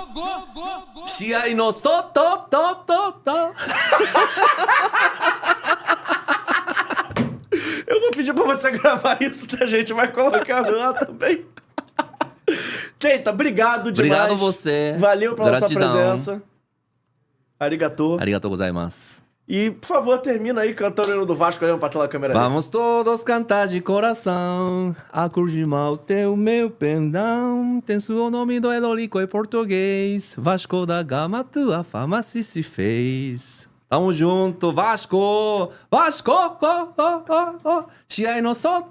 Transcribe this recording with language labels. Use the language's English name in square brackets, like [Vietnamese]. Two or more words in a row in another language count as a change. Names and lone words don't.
[Japanese] 試合の外, [Portuguese] Eu vou pedir pra você gravar isso, que a gente vai colocar no ar também. Keita, obrigado demais. Obrigado você. Valeu pela Gratidão. sua presença. Arigatou. [Japanese] ありがとうございます. [Portuguese] E, por favor, termina aí cantando o hino do Vasco, olhando pra tela da câmera ali. Vamos todos cantar de coração, a cruz de Malte o meu pendão, tem o nome do Elorico em português, Vasco da Gama, tua fama se fez. Tamo junto, Vasco! Vasco! [Japanese] 試合の外!